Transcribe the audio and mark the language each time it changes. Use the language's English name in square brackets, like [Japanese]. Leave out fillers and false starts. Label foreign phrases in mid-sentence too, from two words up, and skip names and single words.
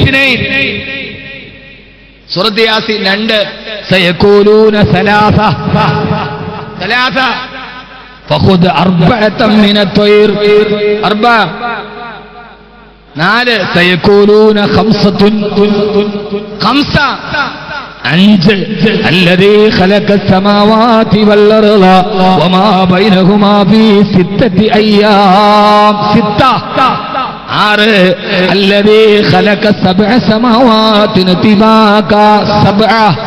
[Malayalam] സൂറത്ത് യാസീൻ 2. [Arabic] سيقولون ثلاثة. فخذ أربعة من الطير. 4. سيقولون خمسة. 5. الذي خلق السماوات والأرض وما بينهما في 6 أيام. 6. الذي خلق 7 سماوات طباقا. 7.